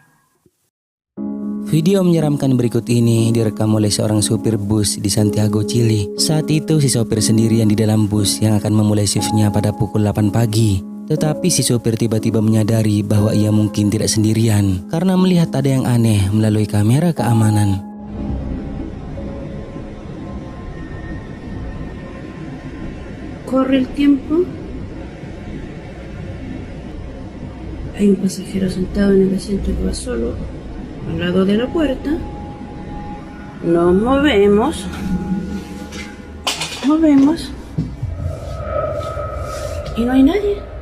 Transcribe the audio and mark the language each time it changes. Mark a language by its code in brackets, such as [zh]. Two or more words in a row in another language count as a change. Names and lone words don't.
[id] Video menyeramkan berikut ini direkam oleh seorang supir bus di Santiago, Chili. Saat itu si sopir sendirian di dalam bus yang akan memulai shiftnya pada pukul 8 pagi. Tetapi si sopir tiba-tiba menyadari bahwa ia mungkin tidak sendirian karena melihat ada yang aneh melalui kamera keamanan. [es] Corre el tiempo. Hay un pasajero sentado en el asiento que va solo, al lado de la puerta. Nos movemos. Y no hay nadie.